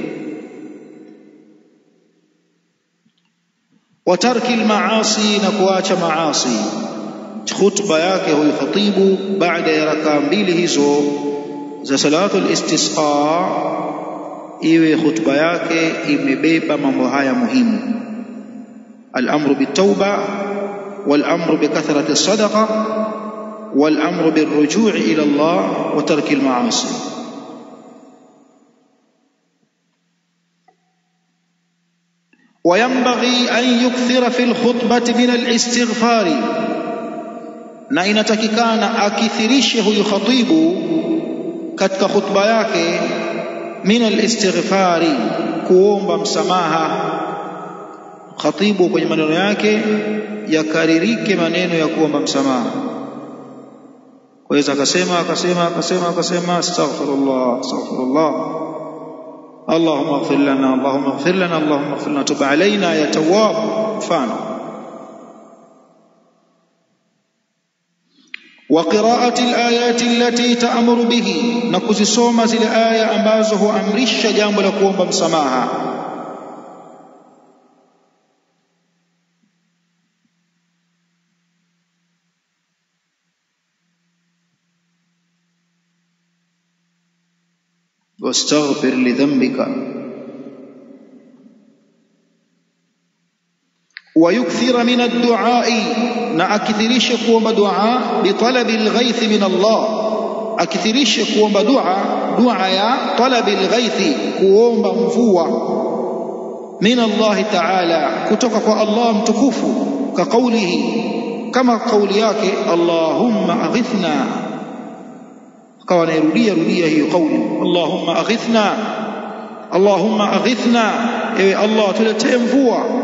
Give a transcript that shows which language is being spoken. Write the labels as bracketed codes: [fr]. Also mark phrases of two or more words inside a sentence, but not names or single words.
[ar] وترك المعاصي, [sw] na kuacha maasi. Khutba yake huyu khatibu baada ya rakaa mbili hizo za [ar] صلاة الاستسقاء, [sw] iwe khutba yake imebeba mambo haya muhimu. [ar] الأمر بالتوبة والأمر بكثرة الصدقة والأمر بالرجوع إلى الله وترك المعاصي. وينبغي أن يكثر في الخطبة من الاستغفار [sw] na inatakikana akithirishe huyu khatibu katika khutba yake [ar] من الاستغفار [sw] kuomba msamaha. Khatibu kwenye maneno yake yakaririke maneno ya kuomba msamaha. Kwa hiyo akasema [ar] أستغفر الله اللهم اغفر لنا اللهم اغفر لنا اللهم اغفر لنا تب علينا يا تواب. [sw] Mfano wa [ar] قراءة الآيات التي تأمر به, [sw] na kuzisoma zile aya ambazo huamrisha jambo la kuomba msamaha. [ar] واستغفر لذنبك ويكثر من الدعاء [sw] na akithirishe kuomba dua [ar] bitalabi الغيث من الله, [sw] akithirishe kuomba dua ya [ar] طلب الغيث, [sw] kuomba mvua [ar] من الله تعالى, [sw] kutoka kwa Allah mtukufu, [ar] كقوله, [sw] kama kauli yake [ar] اللهم أغثنا, [sw] akawa anarudia hiyo kauli [ar] اللهم أغثنا, [sw] ewe Allah tuletee mvua.